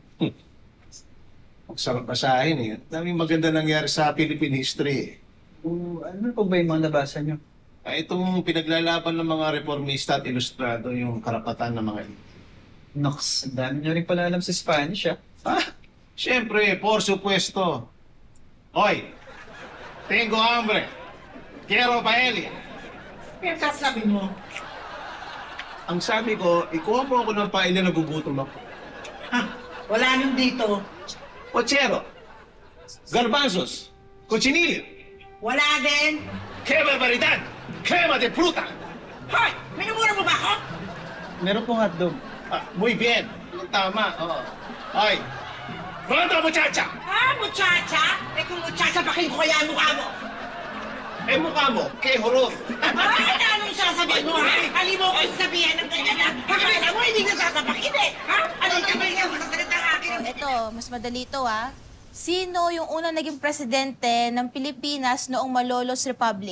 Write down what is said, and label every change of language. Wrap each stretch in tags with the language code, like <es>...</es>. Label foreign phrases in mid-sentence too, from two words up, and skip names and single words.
<tl>Ang sarap basahin eh. Daming maganda nangyari sa</tl> <en>Philippine history</en> <tl>eh. Ano po ba yung mga nabasa niyo? Itong pinaglalaban ng mga reformista at ilustrado yung karapatan ng mga ito. Nox, ang dami niyo rin pala alam sa Spanish, ha? Siyempre,</tl> <es>por supuesto. Hoy, tengo hambre. Quiero paella.</es> <tl>Kaya sasabi mo, Ang sabi ko, ikuha mo ako ng paella na gugutom ako. wala nang dito.</tl> <es>Pochero, garbanzos, cochinillo,</es> <tl>Wala din.</tl> <es>¡qué barbaridad! ¡Crema de fruta!</es> <tl>Hoy! Minumura mo ba ako? Meron pong hotdog.</tl> <es>Muy bien.</es> <tl>Tama, oo.</tl> <es>Hoy, pronto muchacha!</es> <tl>Muchacha? Kung muchacha, pakin ko kaya ang mukha mo. Mukha mo,</tl> <es>qué horror!</es> <tl>Ay, anong sasabihin mo, ha? Hali mo ko sabihin ng ganyan na. Akala mo, hindi ka sasapakin eh. Ha? Anong sabihin ka masasalita ng akin? Ito, mas madali ito, ha? Sino yung unang naging presidente ng Pilipinas noong Malolos Republic?</tl>